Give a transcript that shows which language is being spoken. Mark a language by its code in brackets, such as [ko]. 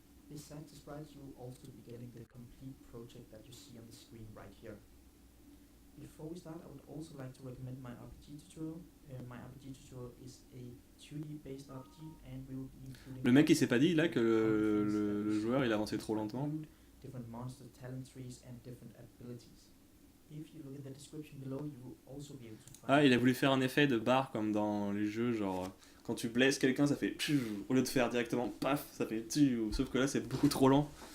[en] Besides the sprites, you will also be getting the complete project that you see on the screen right here. Before we start, I would also like to recommend my RPG tutorial. My RPG tutorial is a 2D based RPG and we will be including... [fr] Le mec il s'est pas dit là que le joueur il avançait trop lentement. [en] Different monster talent trees and different abilities. If you look at the description below, you will also be able to find... [fr] Ah, il a voulu faire un effet de barre comme dans les jeux, genre quand tu blesses quelqu'un ça fait au lieu de faire directement paf, ça fait sauf que là c'est beaucoup trop lent.